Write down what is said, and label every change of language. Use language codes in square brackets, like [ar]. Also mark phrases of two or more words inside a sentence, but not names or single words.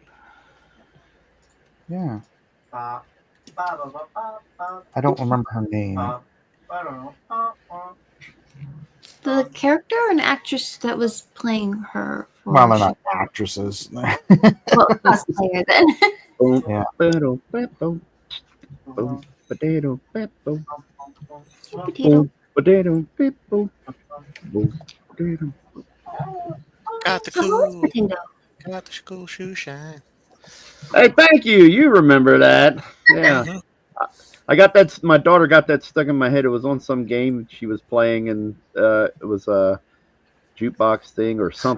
[en] yeah, Ba, ba, ba, ba, ba, ba, I don't remember her name. ba, I don't know. Ba, ba. The character and actress that was playing her Well, they're not actresses. Well, cosplayer then. Boom, Yeah. ba-dum, ba-boom, boom, ba-da-dum, ba-boom, Potato. boom, ba-da-dum, ba-boom, boom, ba-da-dum. Got the So who is cool, potato? got the cool shoe shine. Hey, thank you. You remember that? Yeah. Mhm. I got that. My daughter got that stuck in my head. It was on some game she was playing, and it was a jukebox thing or something.